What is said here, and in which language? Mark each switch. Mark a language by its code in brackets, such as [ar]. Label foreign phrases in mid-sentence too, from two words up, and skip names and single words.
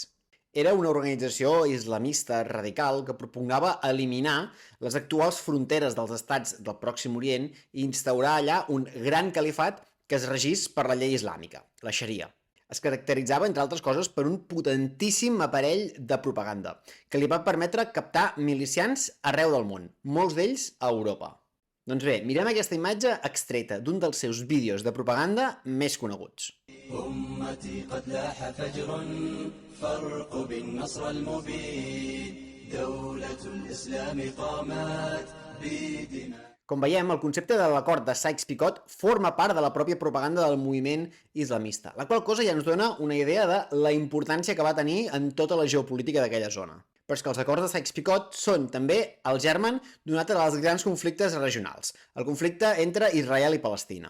[ca] Era una organització islamista radical que propugnava eliminar les actuals fronteres dels estats del Pròxim Orient i instaurar allà un gran califat que es regís per la llei islàmica, la Sharia. Es caracteritzava, entre altres coses, per un potentíssim aparell de propaganda que li va permetre captar milicians arreu del món, molts d'ells a Europa. Doncs bé, mirem aquesta imatge extreta d'un dels seus vídeos de propaganda més coneguts. [ar] أمتي قد لاح فجر فارقب النصر المبين دولة الإسلام قامت بدماء. [ca] Com veiem, el concepte de l'acord de Sykes-Picot forma part de la pròpia propaganda del moviment islamista, la qual cosa ja ens dona una idea de la importància que va tenir en tota la geopolítica d'aquella zona. Però és que els acords de Sykes-Picot són també el germen d'un altre dels grans conflictes regionals, el conflicte entre Israel i Palestina.